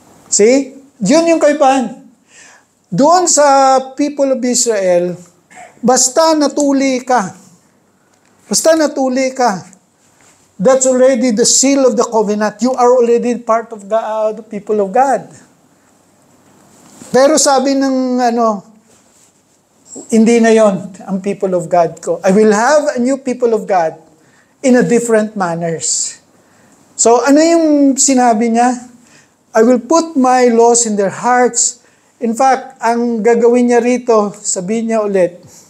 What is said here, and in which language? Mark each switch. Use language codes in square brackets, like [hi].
[tl] See? Yun yung kaibahan. Doon sa people of Israel, basta natuli ka. Basta natuli ka. [en] That's already the seal of the covenant. You are already part of the people of God. [tl] Pero sabi ng hindi na yon ang people of God ko. [en] I will have a new people of God in a different manners. [tl] So, ano yung sinabi niya? [en] I will put my laws in their hearts. [tl] In fact, ang gagawin niya rito, sabihin niya ulit.